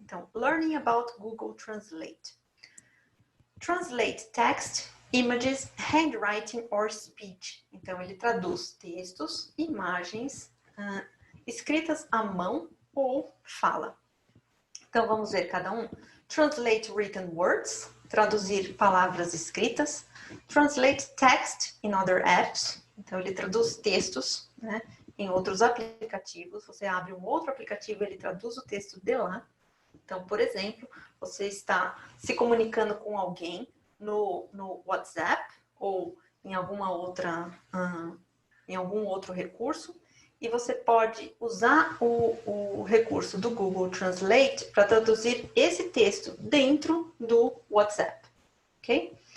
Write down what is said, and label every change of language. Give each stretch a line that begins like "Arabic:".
English: Então, Learning about Google Translate. Translate text, images, handwriting or speech.
Portuguese: Então, ele traduz textos, imagens, escritas à mão ou fala. Então, vamos ver cada um.
English: Translate written words,
Portuguese: traduzir palavras escritas.
English: Translate text in other apps.
Portuguese: Então, ele traduz textos, né, em outros aplicativos. Você abre um outro aplicativo, ele traduz o texto de lá. Então, por exemplo, você está se comunicando com alguém no WhatsApp ou em alguma outra, em algum outro recurso, e você pode usar o recurso do Google Translate para traduzir esse texto dentro do WhatsApp, ok?